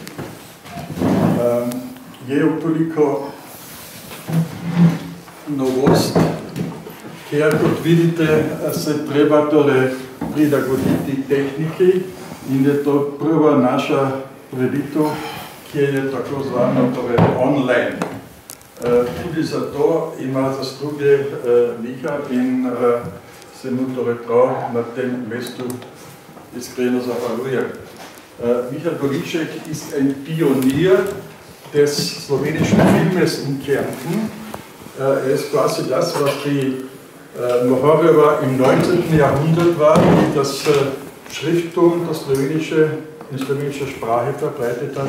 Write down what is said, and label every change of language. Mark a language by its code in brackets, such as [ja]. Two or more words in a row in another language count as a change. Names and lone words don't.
[sl] Je toliko novost, ker kot vidite, se treba torej prilagoditi tehniki in je to prva naša preditev, ki je tako zvana torej online. Tudi zato ima zasluge Miha in se mu torej prav na tem mestu iskreno zahvaljujem. [de] Miha Goliček ist ein Pionier des slowenischen Filmes in Kärnten. Ist quasi das, was die Mohorewa im 19. Jahrhundert war, die das Schrifttum, das slowenische, in slowenischer Sprache verbreitet hat.